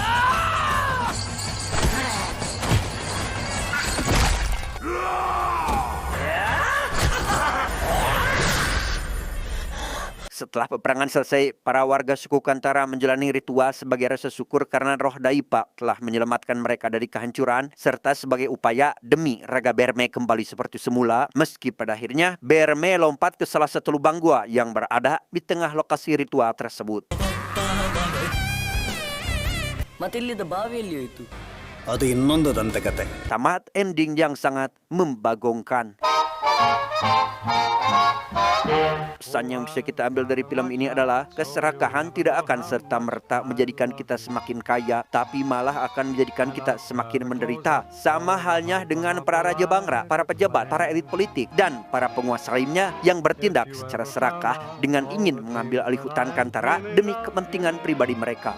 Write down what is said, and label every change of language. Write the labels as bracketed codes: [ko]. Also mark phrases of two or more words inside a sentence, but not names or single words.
[id] Setelah peperangan selesai, para warga suku Kantara menjalani ritual sebagai rasa syukur karena roh Daipa telah menyelamatkan mereka dari kehancuran serta sebagai upaya demi raga Berme kembali seperti semula. Meski pada akhirnya Berme lompat ke salah satu lubang gua yang berada di tengah lokasi ritual tersebut. [kn] ಮತ್ತಿಲ್ಲಿದ್ದ ಬಾವಿಯಲ್ಲಿ ಹೋಯ್ತು. ಅದು ಇನ್ನೊಂದು ದಂತಕತೆ. [id] Tamat ending yang sangat membagongkan. Pesan yang bisa kita ambil dari film ini adalah keserakahan tidak akan serta-merta menjadikan kita semakin kaya, tapi malah akan menjadikan kita semakin menderita. Sama halnya dengan para raja Bangra, para pejabat, para elit politik, dan para penguasa lainnya yang bertindak secara serakah dengan ingin mengambil alih hutan Kantara demi kepentingan pribadi mereka.